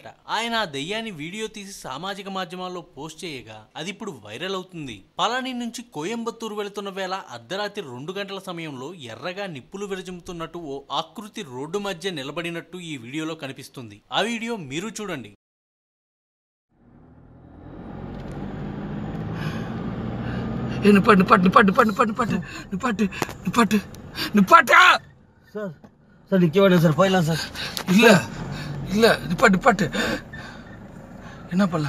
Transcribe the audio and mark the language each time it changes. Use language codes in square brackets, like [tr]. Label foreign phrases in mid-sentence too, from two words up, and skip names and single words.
[te] ఆయన ఆ దెయ్యాన్ని వీడియో తీసి సామాజిక మాధ్యమాల్లో పోస్ట్ చేయగా అది ఇప్పుడు వైరల్ అవుతుంది. పళని నుంచి కోయంబత్తూరు వెళుతున్న వేళ అర్ధరాత్రి 2 గంటల సమయంలో ఎర్రగా నిప్పులు విరజిమ్ముతున్నట్టు ఓ ఆకృతి రోడ్డు మధ్య నిలబడినట్టు ఈ వీడియోలో కనిపిస్తుంది. ఆ వీడియో మీరు చూడండి. [ta] சார் நிக்க வேண்டாம் சார், போயிடலாம் சார். இல்ல இல்ல நிப்பாட்டு என்ன பண்ணலாம்